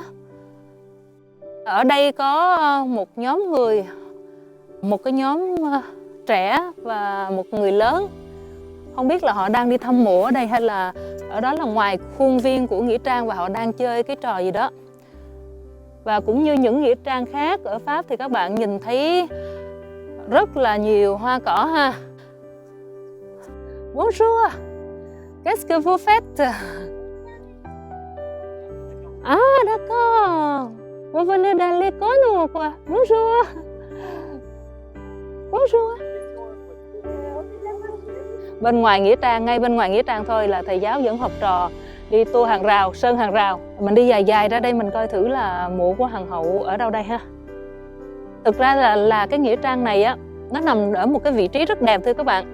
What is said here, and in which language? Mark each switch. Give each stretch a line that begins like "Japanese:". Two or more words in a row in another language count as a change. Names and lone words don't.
Vietnamese: Ở đây có một nhóm người, một cái nhóm trẻ và một người lớn. Không biết là họ đang đi thăm mộ ở đây hay là ở đó là ngoài khuôn viên của nghĩa trang và họ đang chơi cái trò gì đó. Và cũng như những nghĩa trang khác ở Pháp thì các bạn nhìn thấy rất là nhiều hoa cỏ ha.
French: Bonjour, qu'est-ce que vous faites? Ah d'accord, vous venez dans l'école ou quoi? Bonjour. Bonjour.
Vietnamese: Bên ngoài nghĩa trang, ngay bên ngoài nghĩa trang thôi là thầy giáo dẫn học trò đi tour hàng rào, sơn hàng rào. Mình đi dài dài ra đây mình coi thử là mộ của hoàng hậu ở đâu đây ha. Thực ra là cái nghĩa trang này á, nó nằm ở một cái vị trí rất đẹp thưa các bạn.